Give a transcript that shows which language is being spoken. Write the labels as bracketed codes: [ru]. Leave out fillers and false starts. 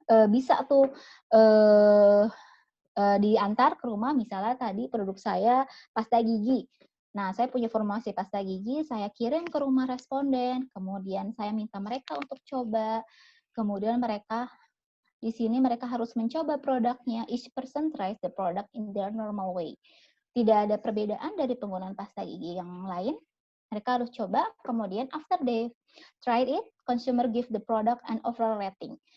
[id] bisa tuh diantar ke rumah, misalnya tadi produk saya pasta gigi. Nah, saya punya formulasi pasta gigi, saya kirim ke rumah responden, kemudian saya minta mereka untuk coba, kemudian di sini mereka harus mencoba produknya. [en] Each person tries the product in their normal way. [id] Tidak ada perbedaan dari penggunaan pasta gigi yang lain. Mereka harus coba, kemudian [en] after they tried it, consumer give the product an overall rating.